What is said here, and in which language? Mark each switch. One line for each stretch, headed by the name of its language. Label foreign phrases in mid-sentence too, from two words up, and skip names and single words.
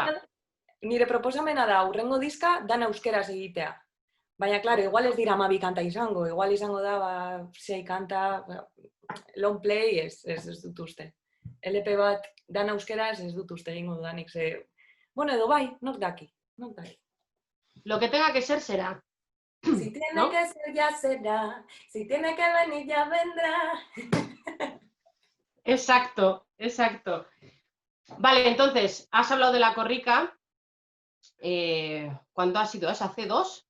Basque: Nire proposamena da, hurrengo diska, dana euskeraz egitea. Baina, klaro, igual ez dira 12 kanta izango, igual izango da, 6 kanta,
English: long play,
Basque: ez dut uste. LP bat, dana euskeraz ez dut uste egingo dudanik, bueno, edo bai, nok daki.
Spanish: Lo que tenga que ser, será. Si tiene que ser, ya será. Si tiene que venir, ya vendrá. Exacto. Vale, entonces, has hablado de la corrica. ¿Cuándo ha sido? ¿Es hace 2?